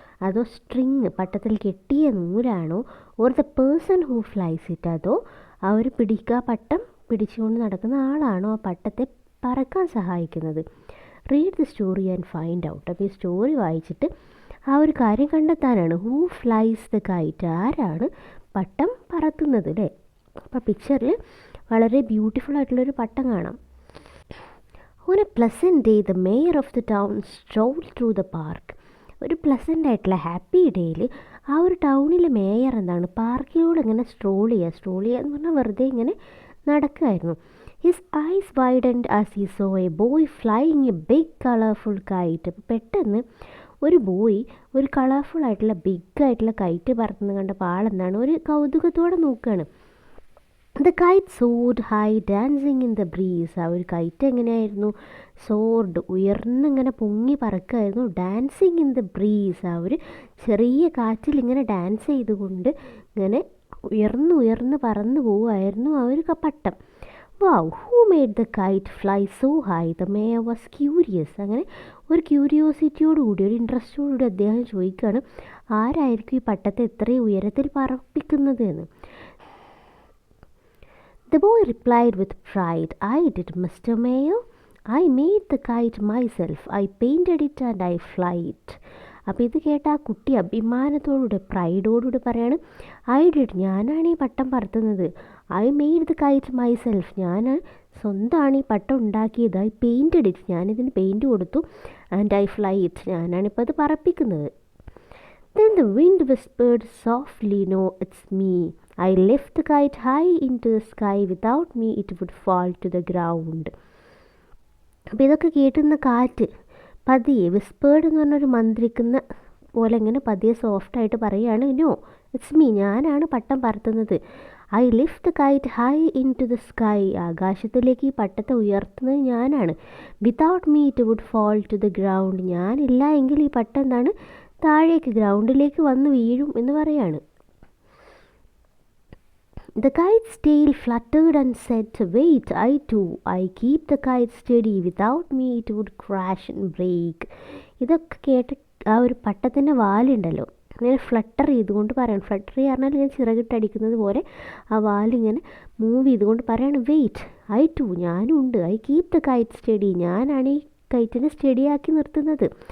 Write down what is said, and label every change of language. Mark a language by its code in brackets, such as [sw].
[ml] അതോ സ്ട്രിങ്, പട്ടത്തിൽ കെട്ടിയ നൂലാണോ? [en] or the person who flies it, [ml] അതോ അവർ പട്ടം പിടിച്ചുകൊണ്ട് നടക്കുന്ന ആളാണോ ആ പട്ടത്തെ പറക്കാൻ സഹായിക്കുന്നത്? [en] Read the story and find out. [ml] അപ്പോൾ ഈ സ്റ്റോറി വായിച്ചിട്ട് ആ ഒരു കാര്യം കണ്ടെത്താനാണ്. [en] who flies the kite, [ml] ആരാണ് പട്ടം പറത്തുന്നത് അല്ലേ? അപ്പോൾ പിക്ചറിൽ വളരെ ബ്യൂട്ടിഫുൾ ആയിട്ടുള്ളൊരു പട്ടം കാണാം. [en] On a pleasant day, the mayor of the town strolled through the park. [ml] ഒരു പ്ലസൻ്റ് ആയിട്ടുള്ള ഹാപ്പി ഡേയിൽ ആ ഒരു ടൗണിലെ മേയർ എന്താണ്, പാർക്കിലൂടെ ഇങ്ങനെ സ്ട്രോൾ ചെയ്യുക എന്ന് പറഞ്ഞാൽ വെറുതെ ഇങ്ങനെ നടക്കുമായിരുന്നു. [en] His eyes widened as he saw a boy flying a big colourful kite. [ml] അപ്പോൾ പെട്ടെന്ന് ഒരു ബോയ് ഒരു കളർഫുൾ ആയിട്ടുള്ള ബിഗ് ആയിട്ടുള്ള കൈറ്റ് പറത്തുന്നത് കണ്ടപ്പോൾ ആളെന്താണ് ഒരു കൗതുകത്തോടെ നോക്കുകയാണ്. [en] The kite soared high dancing in the breeze. [ml] ആ ഒരു കൈറ്റ് എങ്ങനെയായിരുന്നു? സോർഡ്, ഉയർന്നിങ്ങനെ പൊങ്ങി പറക്കുമായിരുന്നു. [en] dancing in the breeze, [ml] ആ ഒരു ചെറിയ കാറ്റിൽ ഇങ്ങനെ ഡാൻസ് ചെയ്തുകൊണ്ട് ഇങ്ങനെ ഉയർന്ന് പറന്നു പോവുമായിരുന്നു ആ ഒരു പട്ടം. [en] Wow, who made the kite fly so high? The mayor was curious. [ml] അങ്ങനെ ഒരു ക്യൂരിയോസിറ്റിയോടുകൂടി, ഒരു ഇൻട്രസ്റ്റോടുകൂടി അദ്ദേഹം ചോദിക്കുകയാണ്, ആരായിരിക്കും ഈ പട്ടത്തെ ഇത്രയും ഉയരത്തിൽ പറപ്പിക്കുന്നത് എന്ന്. [en] The boy replied with pride, I did, Mr. Mayor. I made the kite myself. I painted it and I fly it. [ml] അപ്പോൾ ഇത് കേട്ട ആ കുട്ടി അഭിമാനത്തോടുകൂടെ, പ്രൈഡോടുകൂടി പറയാണ്, [en] I did, [ml] ഞാനാണ് ഈ പട്ടം പറത്തുന്നത്. [en] I made the kite myself, [ml] ഞാൻ സ്വന്തമാണ് ഈ പട്ടം ഉണ്ടാക്കിയത്. [en] ഐ painted it, [ml] ഞാനിതിന് പെയിൻറ്റ് കൊടുത്തു. [en] and I fly it, [ml] ഞാനാണിപ്പോൾ അത് പറപ്പിക്കുന്നത്. [en] Then the wind whispered softly, no, it's me. I lift the kite high into the sky. Without me it would fall to the ground. [ml] അപ്പോൾ ഇതൊക്കെ കേട്ടുന്ന കാറ്റ് പതിയെ, whispered എന്ന് പറഞ്ഞൊരു മന്ത്രിക്കുന്ന പോലെ ഇങ്ങനെ പതിയെ സോഫ്റ്റായിട്ട് പറയുകയാണ്, [en] no it's me, [ml] ഞാനാണ് പട്ടം പറത്തുന്നത്. [en] I lift the kite high into the sky, [ml] ആകാശത്തിലേക്ക് ഈ പട്ടത്തെ ഉയർത്തുന്നത് ഞാനാണ്. [en] without me it would fall to the ground, [ml] ഞാനില്ല എങ്കിൽ ഈ പട്ടം എന്താണ്, താഴേക്ക് ഗ്രൗണ്ടിലേക്ക് വന്ന് വീഴും എന്ന് പറയാണ്. [en] The kite's tail fluttered and said, wait, I keep the kite steady. Without me it would crash and break. [ml] ഇതൊക്കെ കേട്ട് ആ ഒരു പട്ടത്തിൻ്റെ വാലുണ്ടല്ലോ ഇങ്ങനെ ഫ്ലട്ടർ ചെയ്തുകൊണ്ട് പറയണം. ഫ്ലട്ടർ പറഞ്ഞാൽ ഇങ്ങനെ ചിറകിട്ടടിക്കുന്നത് പോലെ ആ വാലിങ്ങനെ മൂവ് ചെയ്തുകൊണ്ട് പറയാണ്, വെയിറ്റ്, ഞാനും ഉണ്ട്. [en] I keep the kite steady, [ml] ഞാനാണ് ഈ കൈറ്റിനെ സ്റ്റഡിയാക്കി നിർത്തുന്നത്.